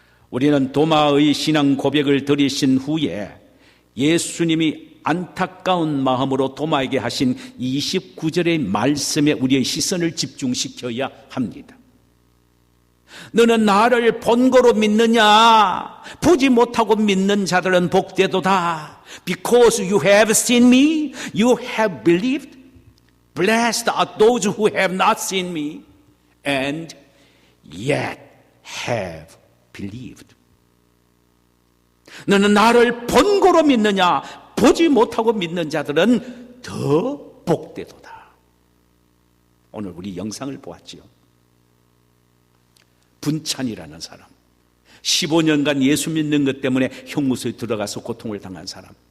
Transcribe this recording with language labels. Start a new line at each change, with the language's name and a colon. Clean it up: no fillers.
Korean: 우리는 도마의 신앙 고백을 들으신 후에 예수님이 안타까운 마음으로 도마에게 하신 29절의 말씀에 우리의 시선을 집중시켜야 합니다. 너는 나를 본거로 믿느냐? 보지 못하고 믿는 자들은 복되도다.
English: Because you have seen me, you have believed. Blessed are those who have not seen me and yet have believed.
Korean: 너는 나를 본거로 믿느냐? 보지 못하고 믿는 자들은 더 복되도다. 오늘 우리 영상을 보았지요. 분찬이라는 사람, 15년간 예수 믿는 것 때문에 형무소에 들어가서 고통을 당한 사람.